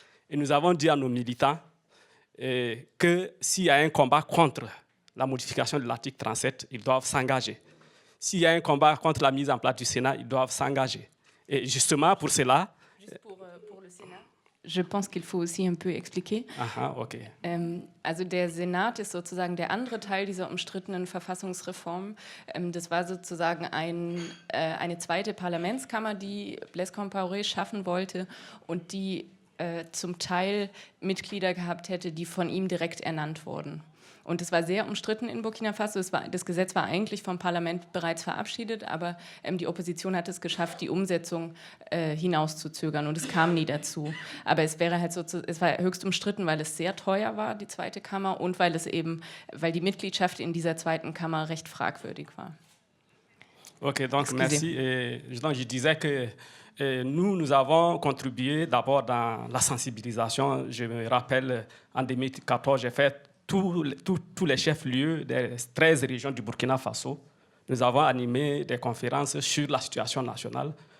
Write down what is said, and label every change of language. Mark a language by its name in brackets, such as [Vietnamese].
[French] Et nous avons dit à nos militants que s'il y a un combat contre la modification de l'article 37, ils doivent s'engager. S'il y a un combat contre la mise en place du Sénat, ils doivent s'engager. Et justement, pour cela... Juste pour le Sénat, je pense qu'il faut aussi un peu expliquer. [German] Aha, okay. Also der Senat ist sozusagen der andere Teil dieser umstrittenen Verfassungsreform. Das war sozusagen eine zweite Parlamentskammer, die Blaise Compaoré schaffen wollte und die zum Teil Mitglieder gehabt hätte, die von ihm direkt ernannt wurden. Und es war sehr umstritten in Burkina Faso. Das Gesetz war eigentlich vom Parlament bereits verabschiedet, aber die Opposition hat es geschafft, die Umsetzung hinauszuzögern und es kam nie dazu. Aber es war höchst umstritten, weil es sehr teuer war, die zweite Kammer, und weil die Mitgliedschaft in dieser zweiten Kammer recht fragwürdig war. [French] Ok, donc merci. Donc je disais que nous avons contribué d'abord dans la sensibilisation. Je me rappelle, en 2014, j'ai fait tous les chefs-lieux des 13 régions du Burkina Faso. Nous avons animé des conférences sur la situation nationale.